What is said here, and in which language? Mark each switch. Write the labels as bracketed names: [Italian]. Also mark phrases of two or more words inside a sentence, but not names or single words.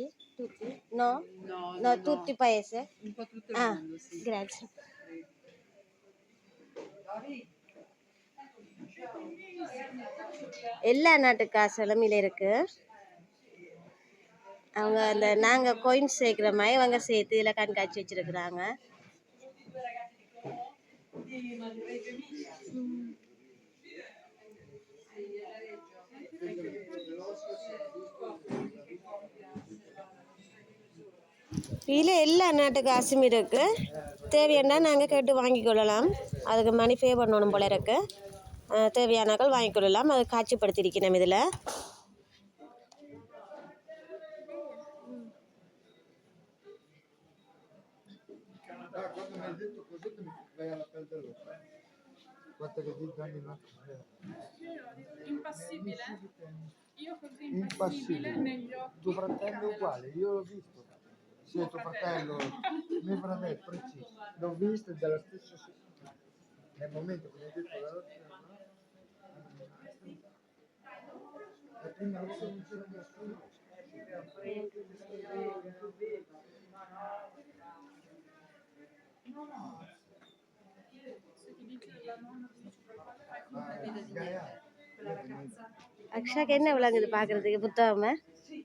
[Italian] Tutti? No? No, tutti paese? Un po' tutto il mondo, sì. Grazie. [Tamil] எல்லா நாட்டு காசுகளும் இதில் இருக்கு. அவங்க அந்த நாங்கள் கோயின்ஸ் சேர்க்குற மாதிரி அவங்க சேர்த்து இதில் கண்காட்சி வச்சுருக்குறாங்க. இதில் எல்லா நாட்டு காசும் இருக்கு. தேவையானா நாங்கள் கேட்டு வாங்கி கொள்ளலாம். அதுக்கு [English] money pay [Tamil] பண்ணணும் போல இருக்கு. தேவையானாக்கள் வாங்கி கொள்ளலாம். அது காட்சிப்படுத்தியிருக்கணும் இதில். [Italian] Impassibile? Io così impassibile negli occhi. Tuo fratello è uguale, io l'ho visto. Sì, tuo fratello, mio fratello, preciso. L'ho visto dalla stessa nel momento che mi hai detto la prima volta non c'era nessuno. [Tamil] அக்ஷாக்கு என்ன விளங்குது பார்க்குறதுக்கு புத்தகமே?